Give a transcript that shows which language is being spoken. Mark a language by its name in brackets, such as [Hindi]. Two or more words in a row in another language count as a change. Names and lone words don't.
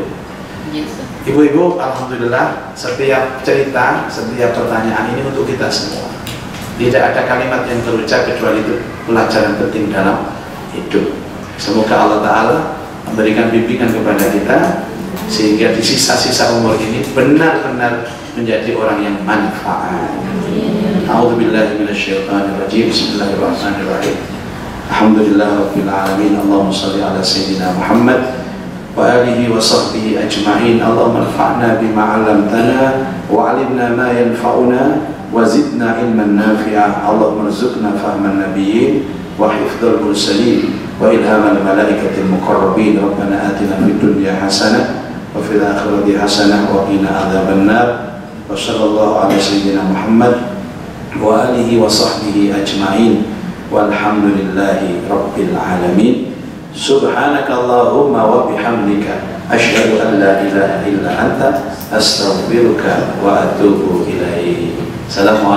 [Indonesian] Ibu-ibu, alhamdulillah setiap cerita, setiap pertanyaan ini untuk kita semua. Tidak ada kalimat yang terucap kecuali itu pelajaran penting dalam hidup. Semoga Allah Ta'ala memberikan bimbingan kepada kita sehingga di sisa-sisa umur ini benar-benar menjadi orang yang manfaat. [Arabic] أعوذ بالله من الشيطان الرجيم. بسم الله الرحمن الرحيم. الحمد لله رب العالمين. اللهم صل على سيدنا محمد وعلى آله وصحبه أجمعين. اللهم انفعنا بما علمتنا وعلمنا ما ينفعنا وزدنا علما نافعا. اللهم ارزقنا فهم النبيين وحفظ المرسلين وإلهام الملائكة المقربين. ربنا آتنا في الدنيا حسنة وفي الآخرة حسنة وقنا عذاب النار. وصلى الله على سيدنا محمد وعلى آله وصحبه أجمعين. والحمد لله رب العالمين. سبحانك اللهم وبحمدك أشهد أن لا إله إلا أنت أستغفرك وأتوب إليك.